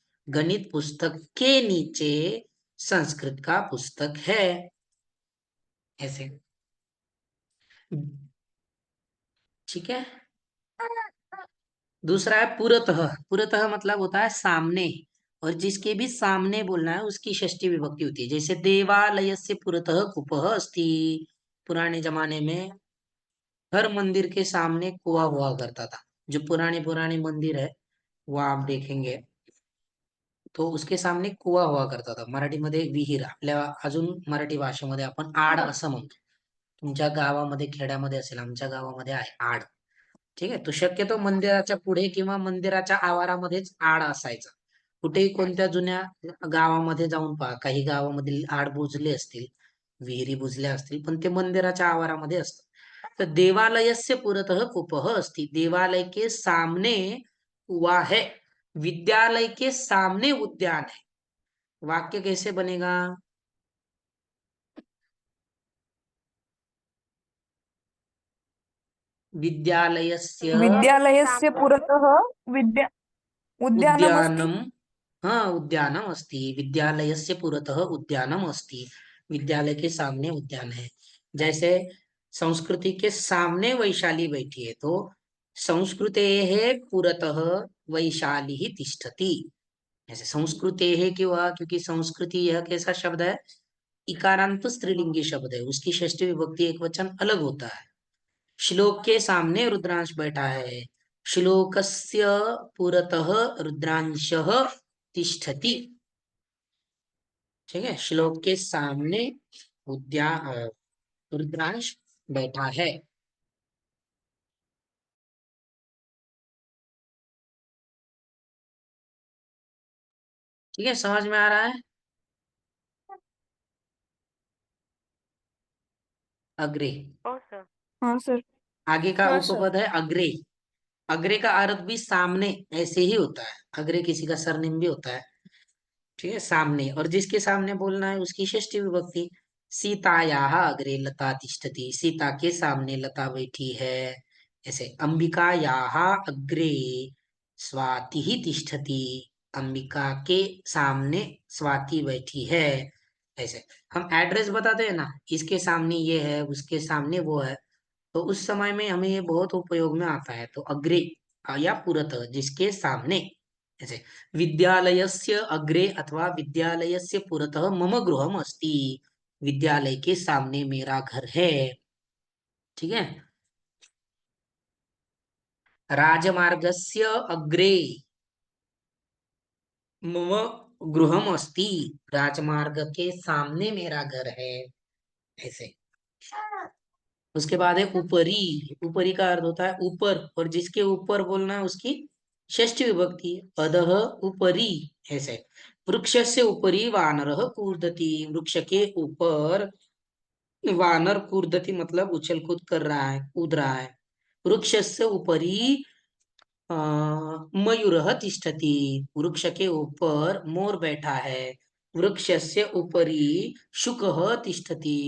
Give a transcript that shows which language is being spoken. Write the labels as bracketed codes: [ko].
[hi] गणित पुस्तक के नीचे संस्कृत का पुस्तक है, ऐसे। ठीक है। दूसरा है पुरतः। पुरतः मतलब होता है सामने, और जिसके भी सामने बोलना है उसकी षष्ठी विभक्ति होती है। [sa] जैसे देवालयस्य पुरतः कूपः अस्ति। [hi] पुराने जमाने में हर मंदिर के सामने कुआं हुआ करता था। जो पुराने पुराने मंदिर है वो आप देखेंगे तो उसके सामने कुआं हुआ करता था। [mr] मराठीमध्ये विहीर, आपल्या अजून मराठी भाषेमध्ये आपण आड असं म्हणतो. तुमच्या गावामध्ये खेड्यामध्ये असेल, आमच्या गावामध्ये आहे आड. ठीक आहे. तो शक्यतो मंदिराच्या पुढे किंवा मंदिराच्या आवारामध्येच आड असायचा. कुठेही कोणत्या जुन्या गावामध्ये जाऊन पहा, काही गावामधील आड बुजले असतील, विहिरी बुजल्या असतील, पण ते मंदिराच्या आवारामध्ये असतं. [sa] तर देवालयस्य पुरतः कूपः अस्ति। [hi] देवालय के सामने कुआं है। विद्यालय के सामने उद्यान है। वाक्य कैसे बनेगा? [sa] विद्यालयस्य विद्यालयस्य पुरतः विद्या उद्यानमस्ति। उद्यानम, हाँ उद्यानम अस्ति। विद्यालयस्य पुरतः उद्यानम अस्ति। [hi] विद्यालय के सामने उद्यान है। जैसे संस्कृति के सामने वैशाली बैठी है, तो [sa] संस्कृतेः पुरतः वैशाली तिष्ठति। [hi] ऐसे संस्कृतेः क्यों हुआ? क्योंकि संस्कृति यह कैसा शब्द है? इकारांत स्त्रीलिंगी शब्द है, उसकी षष्ठी विभक्ति एक वचन अलग होता है। श्लोक के सामने रुद्रांश बैठा है। [sa] श्लोकस्य पुरतः रुद्रांशः तिष्ठति। [hi] ठीक है, श्लोक के सामने रुद्रांश बैठा है। ठीक है, समझ में आ रहा है? [sa] अग्रे। [mr] हो सर. [hi] हाँ सर। आगे का हाँ सर। उपपद है अग्रे। अग्रे का अर्थ भी सामने ऐसे ही होता है। अग्रे किसी का सरनेम भी होता है। ठीक है, सामने, और जिसके सामने बोलना है उसकी षष्ठी विभक्ति। [sa] सीतायाः अग्रे लता तिष्ठति। [hi] सीता के सामने लता बैठी है, ऐसे। [sa] अंबिकायाः अग्रे स्वाति तिष्ठति। [hi] अंबिका के सामने स्वाति बैठी है, ऐसे। हम एड्रेस बताते हैं ना, इसके सामने ये है, उसके सामने वो है, तो उस समय में हमें ये बहुत उपयोग में आता है। तो अग्रे या पुरतः, जिसके सामने, ऐसे। [sa] विद्यालयस्य अग्रे अथवा विद्यालयस्य पुरतः मम गृहम् अस्ति। [hi] विद्यालय के सामने मेरा घर है। ठीक है। [sa] राजमार्गस्य अग्रे मम गृहम् अस्ति। [hi] राजमार्ग के सामने मेरा घर है, ऐसे। उसके बाद है ऊपरी। ऊपरी का अर्थ होता है ऊपर, और जिसके ऊपर बोलना है उसकी षष्ठी विभक्ति। [sa] अधः ऊपरी, ऐसे। वृक्षस्य उपरि वानरः कूर्दति। [hi] वृक्ष के ऊपर वानर कूर्दति मतलब उछल कूद कर रहा है, कूद रहा है। [sa] वृक्षस्य उपरि मयूरः तिष्ठति। [hi] वृक्ष के ऊपर मोर बैठा है। [sa] वृक्षस्य उपरि शुकः तिष्ठति।